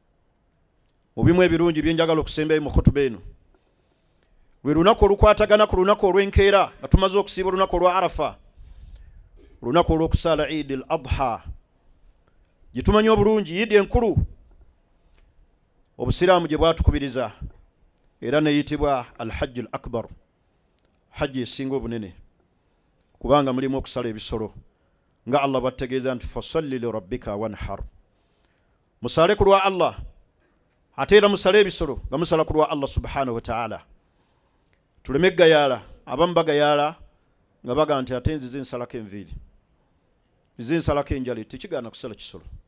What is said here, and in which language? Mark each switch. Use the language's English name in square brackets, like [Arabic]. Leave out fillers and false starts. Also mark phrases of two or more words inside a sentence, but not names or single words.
[Ganda] Mu bimu ebirungi bye njagala okusembayo mu khutuba eno, lwe lunaku olukwatagana ku lunaku olw'enkeera nga tumaze okusiiba olunaku olwa Arafa, olunaku olw'okusaala Eid al-Adha, gye tumanyi obulungi, Eid enkulu obusiraamu gye bwatukubiriza, era neyitibwa [Arabic] الحج الأكبر, [Ganda] hajji esinga obunene, kubanga mulimu okusala ebisolo nga Allah bw'ategeeza nti [Arabic] فصل لربك وانحر. [Ganda] Musale ku lwa Allah, ate era musale ebisolo nga musala ku lwa [Arabic] الله سبحانه وتعالى. [Ganda] Tuleme gayaala, abamu bagayaala nga baga nti ate nzize nsalako enviiri, nzize nsalako enjala, tekigaana kusala kisolo.